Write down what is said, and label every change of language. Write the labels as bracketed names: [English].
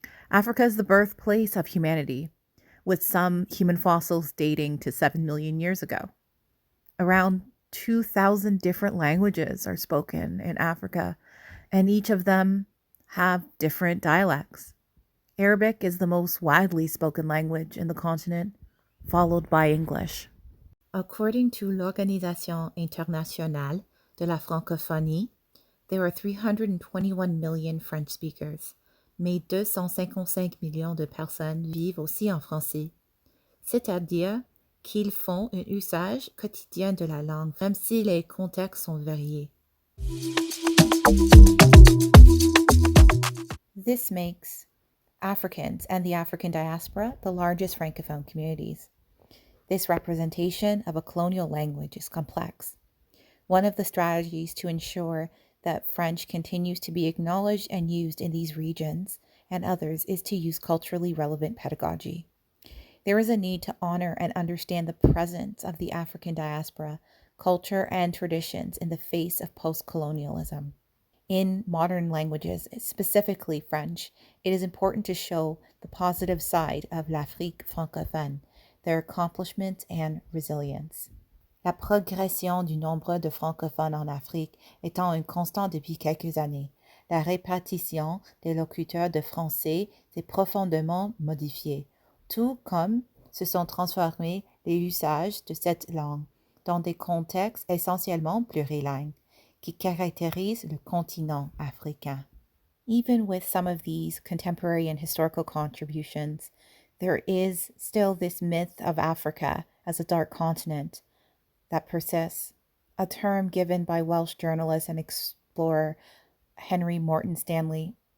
[English] Africa is the birthplace of humanity, with some human fossils dating to 7 million years ago. Around 2,000 different languages are spoken in Africa, and each of them have different dialects. Arabic is the most widely spoken language in the continent, followed by English. According to l'Organisation Internationale de la Francophonie, there are 321 million French speakers, [French] mais 255 millions de personnes vivent aussi en français, c'est-à-dire qu'ils font un usage quotidien de la langue, même si les contextes sont variés. [English] This makes Africans and the African diaspora the largest Francophone communities. This representation of a colonial language is complex. One of the strategies to ensure that French continues to be acknowledged and used in these regions and others is to use culturally relevant pedagogy. There is a need to honor and understand the presence of the African diaspora, culture, and traditions in the face of post-colonialism. In modern languages, specifically French, it is important to show the positive side of [French] l'Afrique francophone, [English] their accomplishments and resilience. [French] La progression du nombre de francophones en Afrique étant une constante depuis quelques années, la répartition des locuteurs de français s'est profondément modifiée, tout comme se sont transformés les usages de cette langue dans des contextes essentiellement plurilingues qui caractérisent le continent africain. [English] Even with some of these contemporary and historical contributions, there is still this myth of Africa as a dark continent that persists, a term given by Welsh journalist and explorer Henry Morton Stanley.